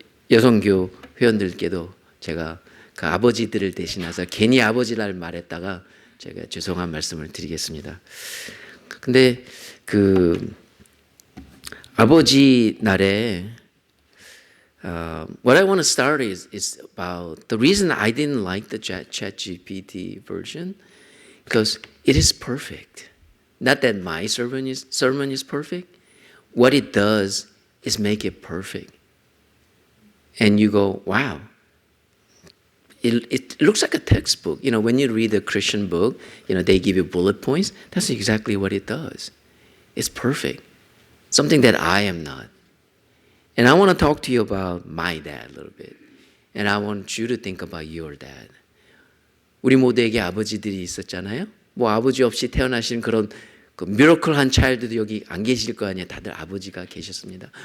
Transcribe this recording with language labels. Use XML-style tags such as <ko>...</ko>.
<ko>여성교 회원들께도 제가 그 아버지들을 대신해서 괜히 아버지를 말했다가 제가 죄송한 말씀을 드리겠습니다. 근데 그 아버지 날에</ko> <en>what I want to start is about the reason I didn't like the ChatGPT version because it is perfect. Not that my sermon is perfect. What it does is make it perfect. And you go, wow. It looks like a textbook. You know, when you read a Christian book, you know, they give you bullet points. That's exactly what it does. It's perfect. Something that I am not. And I want to talk to you about my dad a little bit. And I want you to think about your dad.</en> <ko>우리 모두에게 아버지들이 있었잖아요. 뭐 아버지 없이 태어나신 그런 그 미러클한 차일드도 여기 안 계실 거 아니에요. 다들 아버지가 계셨습니다.</ko>